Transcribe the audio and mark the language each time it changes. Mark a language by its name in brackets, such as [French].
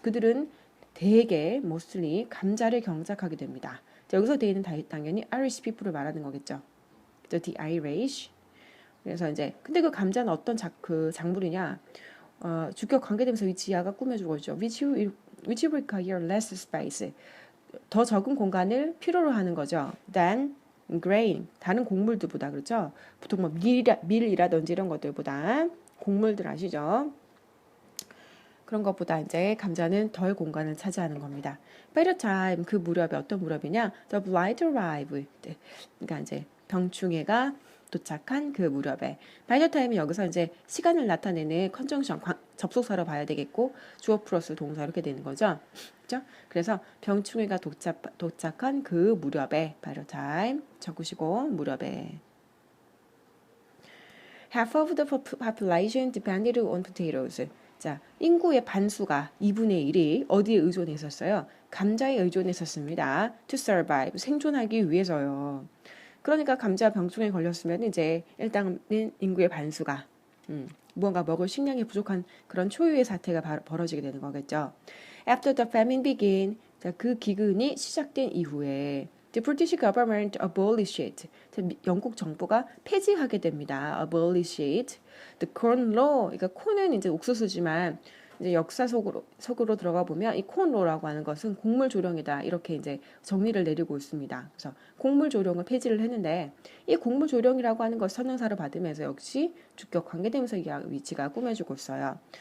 [Korean] 그들은 대개 mostly 감자를 경작하게 됩니다. 자, 여기서 they는 당연히 Irish people을 말하는 거겠죠. [English] The Irish. [Korean] 그래서 이제 근데 그 감자는 어떤 작물이냐? 주격 관계되면서 위치야가 꾸며주고 있죠. [English] which require less space. [Korean] 더 적은 공간을 필요로 하는 거죠. [English] than grain, [Korean] 다른 곡물들보다. 그렇죠? 보통 뭐 밀이라든지 이런 것들보다, 곡물들 아시죠? 그런 것보다 이제 감자는 덜 공간을 차지하는 겁니다. By the time, 그 무렵에 어떤 무렵이냐? [English] The blight arrived. [Korean] 그러니까 이제 병충해가 도착한 그 무렵에. By the time은 여기서 이제 시간을 나타내는 컨정션, 접속사로 봐야 되겠고 주어 플러스 동사 이렇게 되는 거죠. 그죠? 그래서 병충해가 도착한 그 무렵에 by the time 적으시고 무렵에. [English] Half of the population depended on potatoes. [Korean] 자, 인구의 반수가 2분의 1이 어디에 의존했었어요? 감자에 의존했었습니다. [English] To survive, [Korean] 생존하기 위해서요. 그러니까 감자 병충해에 걸렸으면 이제 일단은 인구의 반수가 무언가 먹을 식량이 부족한 그런 초유의 사태가 벌어지게 되는 거겠죠. [English] After the famine began, [Korean] 자, 그 기근이 시작된 이후에 [English] The British government abolished. [Korean] 영국 정부가 폐지하게 됩니다. [English] abolished. The corn law. [Korean] 그러니까 콘은 이제 옥수수지만 이제 역사 속으로 들어가 보면 이 corn law라고 하는 것은 곡물 조령이다. 이렇게 이제 정리를 내리고 있습니다. 그래서 곡물 조령을 폐지를 했는데 이 곡물 조령이라고 하는 것 선행사를 받으면서 역시 주격 관계대명사 위치가 꾸며주고 있어요.